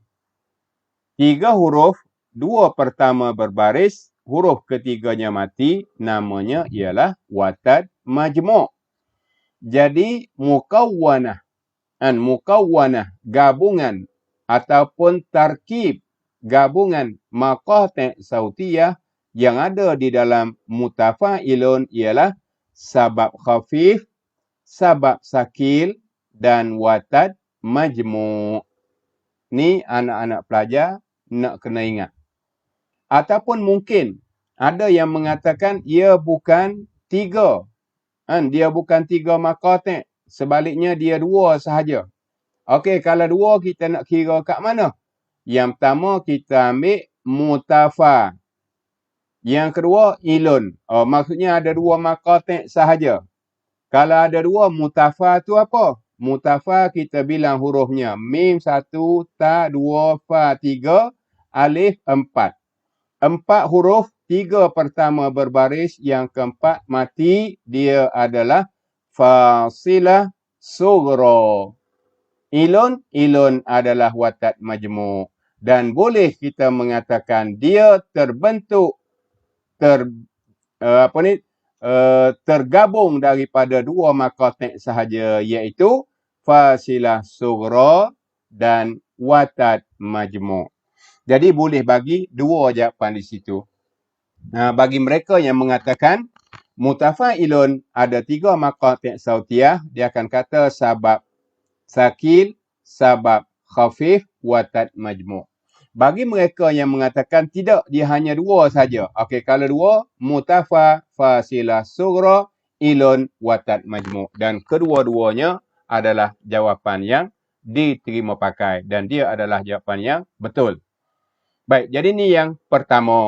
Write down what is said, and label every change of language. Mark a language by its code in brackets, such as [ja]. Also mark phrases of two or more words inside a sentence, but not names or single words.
[ms] 3 huruf, 2 pertama berbaris, huruf ketiganya mati, namanya ialah [ar] وتد مجموع'. [ms] Jadi mukawwanah, gabungan ataupun tarkib gabungan [ar] مقاطع صوتية [ms] yang ada di dalam mutafa'ilun ialah [ar] سبب خفيف سبب ثقيل [ms] dan [ar] وتد مجموع'. [ms] Ni anak-anak pelajar nak kena ingat. Ataupun mungkin ada yang mengatakan ia bukan 3. Dia bukan 3 maqati'. Sebaliknya dia 2 sahaja. Okey, kalau 2 kita nak kira kat mana? Yang pertama kita ambil mutafa. Yang kedua ilun. Maksudnya ada 2 maqati' sahaja. Kalau ada 2, mutafa tu apa? Mutafa kita bilang hurufnya mim 1, ta 2, fa 3, alif 4. 4 huruf, 3 pertama berbaris, yang keempat mati, dia adalah [ar] فاصلة صغرى. [ms] Ilun adalah [ar] وتد مجموع'. [ms] Dan boleh kita mengatakan dia terbentuk, tergabung daripada 2 maqati' sahaja, iaitu [ar] فاصلة صغرى [ms] dan [ar] وتد مجموع'. [ms] Jadi boleh bagi 2 jawapan di situ. Bagi mereka yang mengatakan mutafa'ilun ada 3 [ar] مقاطع صوتية, [ms] dia akan kata [ar] سبب ثقيل سبب خفيف وتد مجموع'. [ms] Bagi mereka yang mengatakan tidak, dia hanya 2 saja. Okey, kalau 2, mutafa, [ar] فاصلة صغرى, [ms] ilun [ar] وتد مجموع'. [ms] Dan kedua-duanya adalah jawapan yang diterima pakai. Dan dia adalah jawapan yang betul. Baik, jadi ni yang pertama.